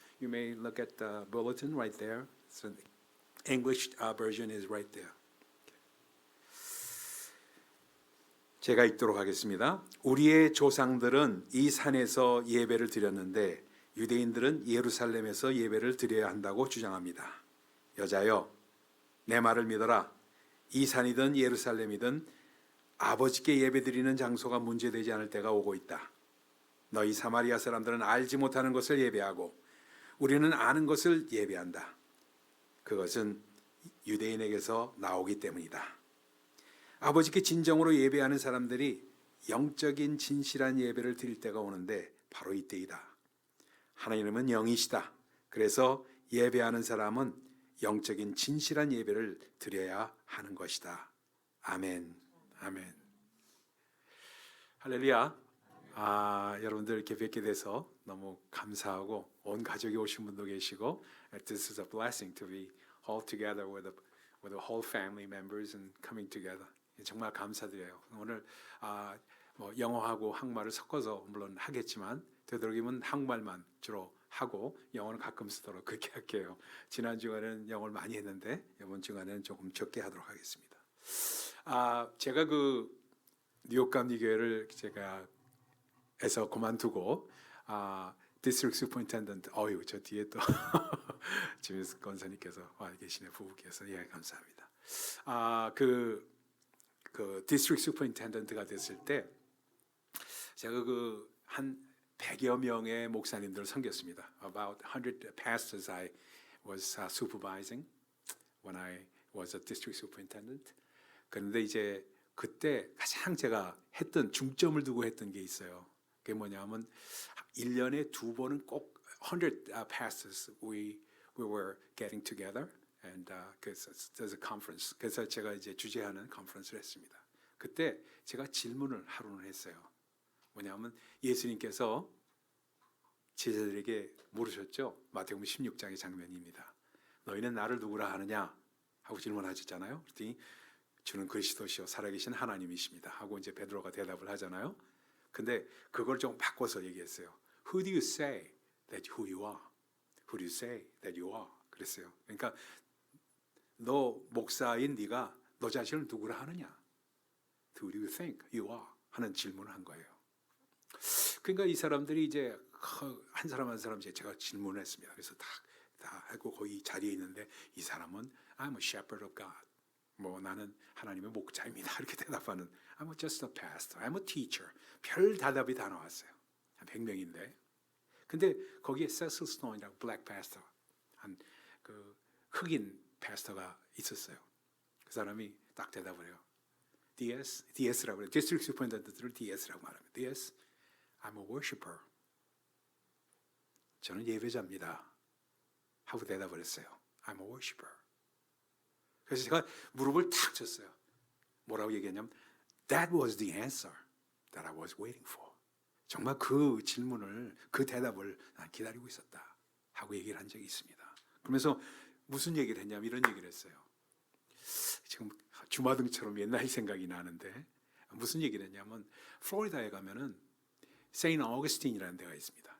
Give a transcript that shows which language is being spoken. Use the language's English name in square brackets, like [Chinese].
[English] You may look at the bulletin right there. So the English version is right there. [Korean] 제가 읽도록 하겠습니다. 우리의 조상들은 이 산에서 예배를 드렸는데 유대인들은 예루살렘에서 예배를 드려야 한다고 주장합니다. 여자여, 내 말을 믿어라. 이 산이든 예루살렘이든 아버지께 예배드리는 장소가 문제되지 않을 때가 오고 있다. 너희 사마리아 사람들은 알지 못하는 것을 예배하고 우리는 아는 것을 예배한다. 그것은 유대인에게서 나오기 때문이다. 아버지께 진정으로 예배하는 사람들이 영적인 진실한 예배를 드릴 때가 오는데 바로 이때이다. 하나님은 영이시다. 그래서 예배하는 사람은 영적인 진실한 예배를 드려야 하는 것이다. 아멘. 아멘. 할렐루야. 여러분들 이렇게 뵙게 돼서 너무 감사하고 온 가족이 오신 분도 계시고 [English] This is a blessing to be all together with the whole family members and coming together. [Korean] 정말 감사드려요. 오늘 뭐 영어하고 한국말을 섞어서 물론 하겠지만 되도록이면 한국말만 주로 하고 영어는 가끔 쓰도록 그렇게 할게요. 지난 주간에는 영어를 많이 했는데 이번 주간에는 조금 적게 하도록 하겠습니다. 제가 그 뉴욕 감리교회를 제가 에서 그만두고 디스트릭트 슈퍼인텐던트 저 뒤에 또 지미스 권사님께서 와 계시네, 부부께서. 예, 감사합니다. 그 디스트릭트 슈퍼인텐던트가 됐을 때 제가 그 한 100여 명의 목사님들을 섬겼습니다. [English] About 100 pastors I was supervising when I was a district superintendent. [Korean] 그런데 이제 그때 가장 제가 했던 중점을 두고 했던 게 있어요. 그게 뭐냐면 1년에 2번은 꼭 [English] 100 pastors we were getting together and there's a conference. [Korean] 그래서 제가 이제 주재하는 컨퍼런스를 했습니다. 그때 제가 질문을 하루는 했어요. 뭐냐면 예수님께서 제자들에게 물으셨죠. 마태복음 16장의 장면입니다. 너희는 나를 누구라 하느냐 하고 질문하셨잖아요. 그랬더니 주는 그리스도시요 살아계신 하나님이십니다 하고 이제 베드로가 대답을 하잖아요. 근데 그걸 좀 바꿔서 얘기했어요. [English] Who do you say that who you are? Who do you say that you are? [Korean] 그랬어요. 그러니까 너 목사인 네가 너 자신을 누구라 하느냐? [English] Who do you think you are? [Korean] 하는 질문을 한 거예요. 그러니까 이 사람들이 이제 한 사람 한 사람 제가 질문을 했습니다. 그래서 다 하고 거기 자리에 있는데 이 사람은 [English] I'm a shepherd of God. [Korean] 뭐 나는 하나님의 목자입니다. 이렇게 대답하는 [English] I'm just a pastor. I'm a teacher. [Korean] 별 대답이 다 나왔어요. 한 100명인데. 근데 거기에 세슬 스톤이라고 블랙 패스터 한 그 흑인 패스터가 있었어요. 그 사람이 딱 대답을 해요. DS라고 그래요. 디스트릭트 슈퍼인텐던트를 DS라고 말합니다. [English] DS, I'm a worshiper. [Korean] 저는 예배자입니다. 하고 대답을 했어요. [English] I'm a worshiper. [Korean] 그래서 제가 무릎을 탁 쳤어요. 뭐라고 얘기했냐면 [English] That was the answer that I was waiting for. [Korean] 정말 그 질문을, 그 대답을 난 기다리고 있었다 하고 얘기를 한 적이 있습니다. 그러면서 무슨 얘기를 했냐면 이런 얘기를 했어요. 지금 주마등처럼 옛날 생각이 나는데 무슨 얘기를 했냐면 플로리다에 가면은 세인트 어거스틴이라는 데가 있습니다.